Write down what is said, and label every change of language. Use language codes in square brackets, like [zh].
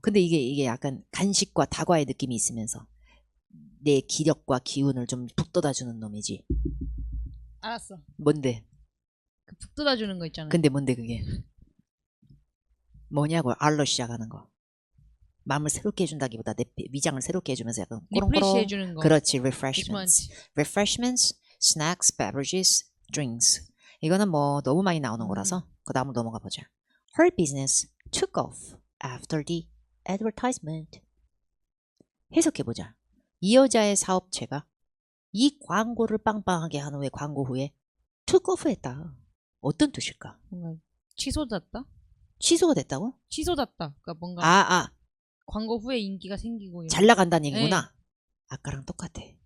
[ko] 근데 이게 약간 간식과 다과의 느낌이 있으면서 내 기력과 기운을 좀 북돋아주는 놈이지. 알았어. 뭔데? 그 북돋아 주는 거 있잖아요. 근데 뭔데 그게? 뭐냐고. R로 시작하는 거. 마음을 새롭게 해준다기보다 내 위장을 새롭게 해주면서 약간 리프레시 해주는 거. 그렇지. [en] refreshments, snacks, beverages, drinks. [ko] 이거는 뭐 너무 많이 나오는 거라서 그 다음으로 넘어가 보자. [en] Her business took off after the advertisement. [ko] 해석해보자. 이 여자의 사업체가 이 광고를 빵빵하게 한 후에 광고 후에 took off 했다. 어떤 뜻일까? 뭔가 취소됐다? 취소가 됐다고? 취소됐다. 그러니까 뭔가 아 광고 후에 인기가 생기고 잘 나간다는 얘기구나. 아까랑 똑같아.